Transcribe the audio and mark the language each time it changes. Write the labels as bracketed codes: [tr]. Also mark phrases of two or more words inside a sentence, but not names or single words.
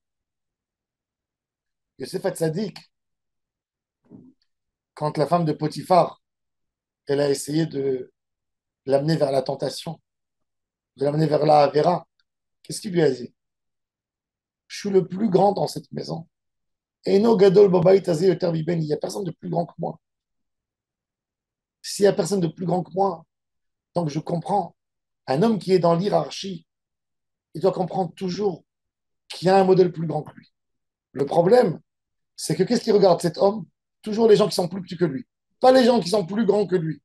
[fr] Yosef Hatzadik, quand la femme de Potiphar, elle a essayé de l'amener vers la tentation, de l'amener vers la Avera, qu'est-ce qu'il lui a dit? Je suis le plus grand dans cette maison. [he] אינו גדול בבית הזה יותר ממני. [fr] Il n'y a personne de plus grand que moi. S'il n'y a personne de plus grand que moi, donc je comprends. Un homme qui est dans l'hierarchie, il doit comprendre toujours qu'il y a un modèle plus grand que lui. Le problème, c'est que qu'est-ce qu'il regarde cet homme? Toujours les gens qui sont plus petits que lui, pas les gens qui sont plus grands que lui.